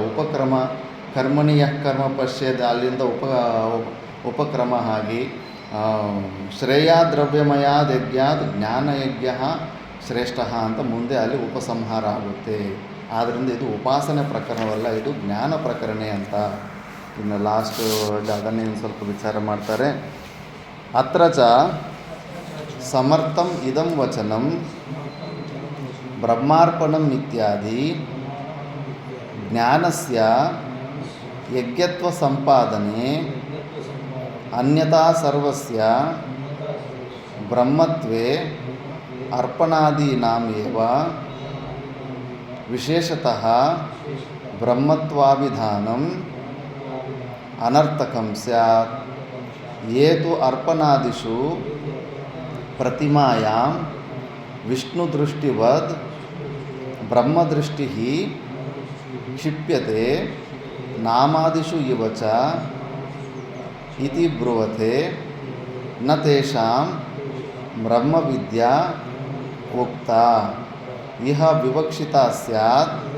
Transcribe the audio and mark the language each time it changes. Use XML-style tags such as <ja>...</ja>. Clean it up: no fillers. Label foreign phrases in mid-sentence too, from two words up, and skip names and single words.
<kn>ಉಪಕ್ರಮ ಕರ್ಮಣಿಯ ಕರ್ಮ ಪಶ್ಯದ, ಅಲ್ಲಿಂದ ಉಪಕ್ರಮ ಆಗಿ ಶ್ರೇಯ</kn> <sa>द्रव्यमयाद्यज्ञात् ज्ञानयज्ञ</sa> <kn>ಶ್ರೇಷ್ಠ ಅಂತ ಮುಂದೆ ಅಲ್ಲಿ ಉಪಸಂಹಾರ ಆಗುತ್ತೆ. ಆದ್ದರಿಂದ ಇದು ಉಪಾಸನೆ ಪ್ರಕರಣವಲ್ಲ, ಇದು ಜ್ಞಾನ ಪ್ರಕರಣ ಅಂತ. ಇನ್ನು ಲಾಸ್ಟು ಅದನ್ನೇ ಸ್ವಲ್ಪ ವಿಚಾರ ಮಾಡ್ತಾರೆ.</kn> <sa>अत्र च समर्थं इदं वचनं ब्रह्मार्पणं इत्यादि ज्ञानस्य यज्ञत्व सम्पादने अन्यथा सर्वस्य ब्रह्मत्वे अर्पणादीनां एव विशेषतः ब्रह्मत्वाभिधानं अनर्थकं स्यात्. ये तु अर्पणादिषु प्रतिमायां विष्णुदृष्टिवद् ब्रह्मदृष्टिः क्षिप्यते नामादिषु इव च इति ब्रुवते न तेषां ब्रह्मविद्या उक्ता इह विवक्षिता स्यात्</sa>